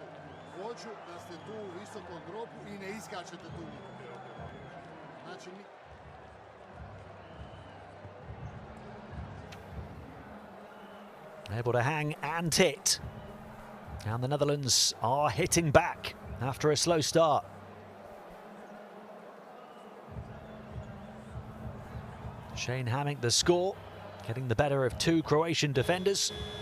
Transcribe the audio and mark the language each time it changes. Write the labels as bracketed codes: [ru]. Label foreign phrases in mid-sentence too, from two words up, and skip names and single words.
[bs] Hoću da ste tu u visokom dropu i ne iskačete tu. Znači, [en] able to hang and hit. And the Netherlands are hitting back after a slow start. Shane Hammick, the score, getting the better of 2 Croatian defenders.